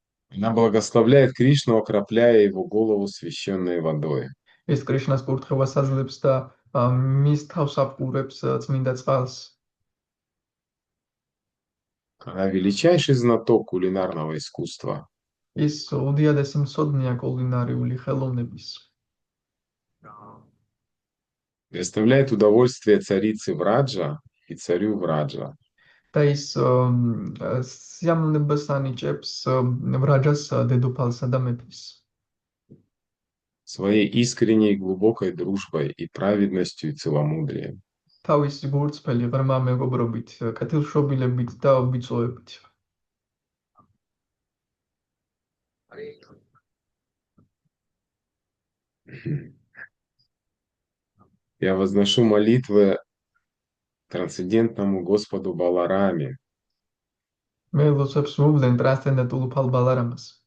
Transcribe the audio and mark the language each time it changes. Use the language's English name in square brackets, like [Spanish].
[Russian] Она благословляет Кришну, окропляя его голову священной водой. [Georgian] ეს კრიშნას კურთხევას აძლევს და მის თავს აპყურებს წმინდა წყალს. [Russian] Она величайший знаток кулинарного искусства. [Georgian] ის უდიადესი მცოდნეა კულინარიული ხელოვნების. [Russian] Доставляет удовольствие царице Враджа и царю Враджа. [Georgian] და ის სიამოვნებას ანიჭებს ვრაჯას დედოფალსა და მეფეს. [Russian] Своей искренней глубокой дружбой и праведностью и целомудрием. [Georgian] თავისი გულწრფელი ღრმა მეგობრობით, კეთილშობილებით და ვიწოებით. [Russian] Я возношу молитвы трансцендентному Господу Балараме. [Georgian] მე ლოცვებს ვუვლენ ტრანსცენდენტულ უფალ ბალარამას.